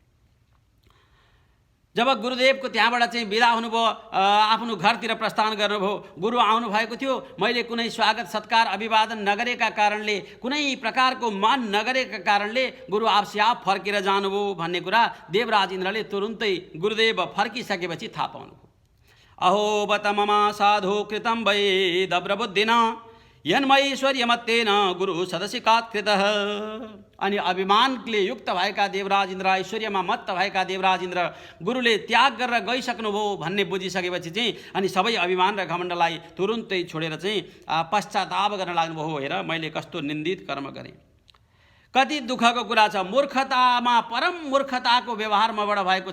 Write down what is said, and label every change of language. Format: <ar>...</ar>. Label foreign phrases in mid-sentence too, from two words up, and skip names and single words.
<ne>जब गुरुदेवको त्यहाँबाट चाहिँ बिदा हुनुभयो, आफ्नो घरतिर प्रस्थान गर्नुभयो, गुरु आउनुभएको थियो, मैले कुनै स्वागत सत्कार अभिवादन नगरेका कारणले, कुनै प्रकारको मान नगरेका कारणले गुरु आपसे आप फर्केर जानुभयो भन्ने कुरा देवराज इन्द्रले तुरुन्तै गुरुदेव फर्किसकेपछि थाहा पाउनुभयो।</ne> <sa>अहो बत ममा साधु कृतं वै दब्रबुद्धिना यन्मैश्वर्यमत्तेन गुरु सदशिकात् कृतः।</sa> <ne>अनि अभिमानले युक्त भएका देवराज इन्द्र, ऐश्वर्यमा मत्त भएका देवराज इन्द्र गुरुले त्याग गरेर गइसक्नुभयो भन्ने बुझिसकेपछि चाहिँ अनि सबै अभिमान र घमण्डलाई तुरुन्तै छोडेर चाहिँ पश्चाताप गर्न लाग्नुभयो। हेर मैले कस्तो निन्दित कर्म गरेँ। कति दुःखको कुरा छ, मूर्खतामा परम मूर्खताको व्यवहार मबाट भएको छ।</ne>